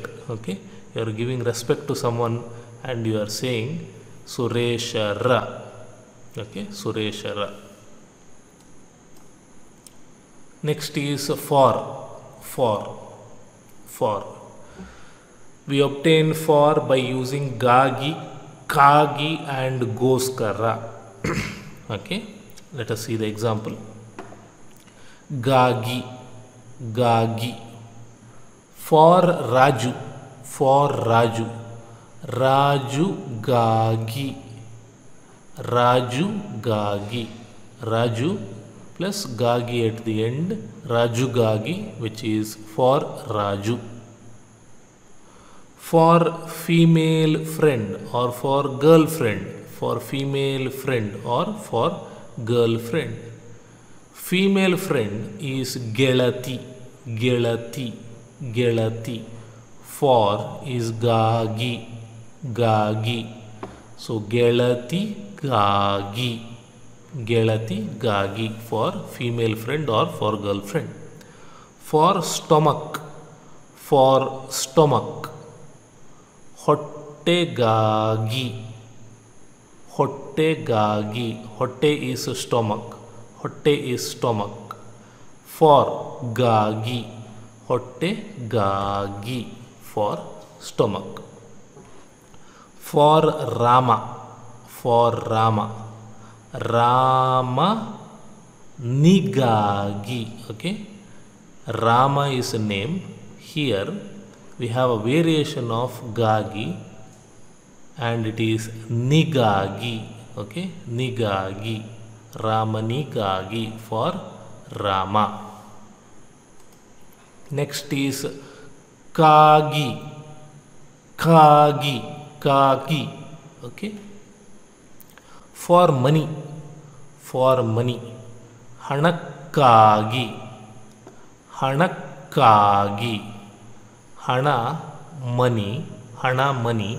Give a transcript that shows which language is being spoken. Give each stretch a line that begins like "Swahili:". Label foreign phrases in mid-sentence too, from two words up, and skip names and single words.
English: Okay, you are giving respect to someone and you are saying Sureshara. Okay, Sureshara. Next is for. We obtain for by using
Kannada: ಗಾಗಿ, ಕಾಗಿ
English: and goskara. Okay, let us see the example.
Kannada: ಗಾಗಿ, ಗಾಗಿ.
English: For Raju, for Raju.
Kannada: Raju gagi, Raju gagi.
English: Raju plus gagi at the end,
Kannada: Raju gagi,
English: which is for Raju. For female friend or for girlfriend, for female friend or for girlfriend. Female friend is
Kannada: ಗೆಳತಿ, ಗೆಳತಿ, ಗೆಳತಿ.
English: For is
Kannada: ಗಾಗಿ, ಗಾಗಿ.
English: So
Kannada: ಗೆಳತಿ ಗಾಗಿ, ಗೆಳತಿ ಗಾಗಿ
English: for female friend or for girlfriend. For stomach, for stomach.
Kannada: ಹೊಟ್ಟೆ ಗಾಗಿ, ಹೊಟ್ಟೆ ಗಾಗಿ.
English: Hotte is stomach, hotte is stomach. For gagi,
Kannada: ಹೊಟ್ಟೆ ಗಾಗಿ
English: for stomach. For Rama, for Rama.
Kannada: Rama nigagi.
English: Okay, Rama is a name. Here we have a variation of gagi and it is nigagi. Okay, nigagi.
Kannada: Rama nigagi
English: for Rama. Next is
Kannada: ಕಾಗಿ, ಕಾಗಿ, ಕಾಗಿ.
English: Okay, for money, for money.
Kannada: ಹಣಕ್ಕಾಗಿ, ಹಣಕ್ಕಾಗಿ.
English: Hana money, hana money.